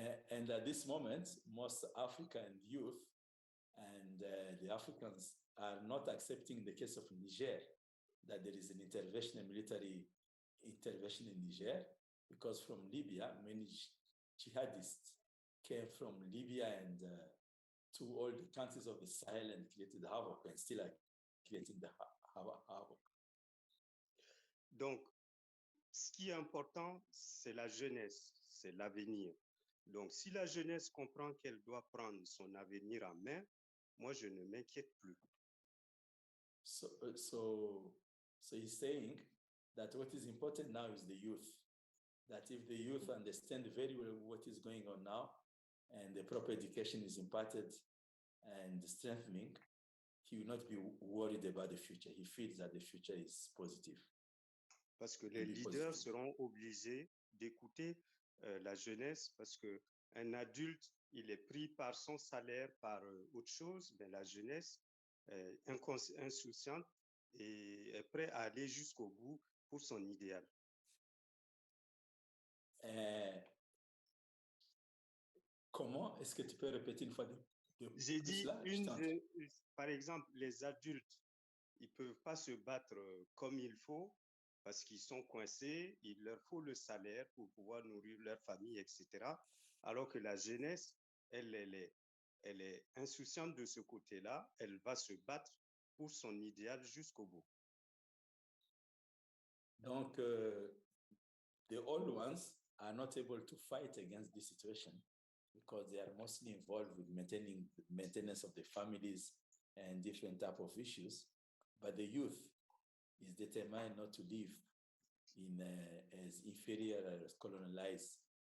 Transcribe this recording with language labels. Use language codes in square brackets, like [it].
[en] And at this moment, most African youth and the Africans are not accepting the case of Niger, that there is an intervention, a military intervention in Niger, because from Libya, many jihadists came from Libya and to all the countries of the Sahel and created havoc and still are creating the havoc. [fr] Donc, ce qui est important, c'est la jeunesse, c'est l'avenir. Donc, si la jeunesse comprend qu'elle doit prendre son avenir en main, moi, je ne m'inquiète plus. [en] So he's saying that what is important now is the youth. That if the youth understand very well what is going on now, and the proper education is imparted and strengthening, he will not be worried about the future. He feels that the future is positive. [fr] Parce que les leaders seront obligés d'écouter la jeunesse, parce qu'un adulte, il est pris par son salaire, par autre chose, mais la jeunesse est insouciante et est prête à aller jusqu'au bout pour son idéal. Comment est-ce que tu peux répéter une fois J'ai dit, par exemple, les adultes, ils ne peuvent pas se battre comme il faut parce qu'ils sont coincés, il leur faut le salaire pour pouvoir nourrir leur famille, etc. Alors que la jeunesse, elle est insouciante de ce côté-là, elle va se battre pour son idéal jusqu'au bout. [en] Donc, the old ones are not able to fight against this situation because they are mostly involved with maintenance of the families and different type of issues. But the youth is determined not to live in as inferior as colonized.